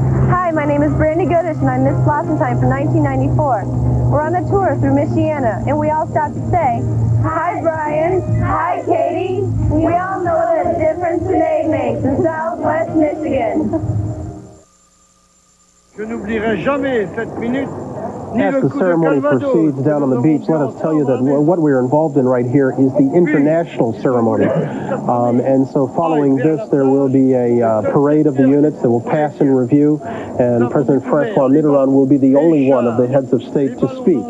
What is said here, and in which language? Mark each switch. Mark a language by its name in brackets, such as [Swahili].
[English] Hi, my name is Brandy Goodish, and I'm Miss Blossom Time for 1994. We're on a tour through Michiana, and we all stopped to say, hi, Brian. Hi, Katie. We all know what a difference an egg makes in Southwest Michigan. [French] Je n'oublierai jamais cette minute. [English] As the ceremony proceeds down on the beach, let us tell you that what we're involved in right here is the international ceremony. And so following this, there will be a parade of the units that will pass in review, and President Francois Mitterrand will be the only one of the heads of state to speak.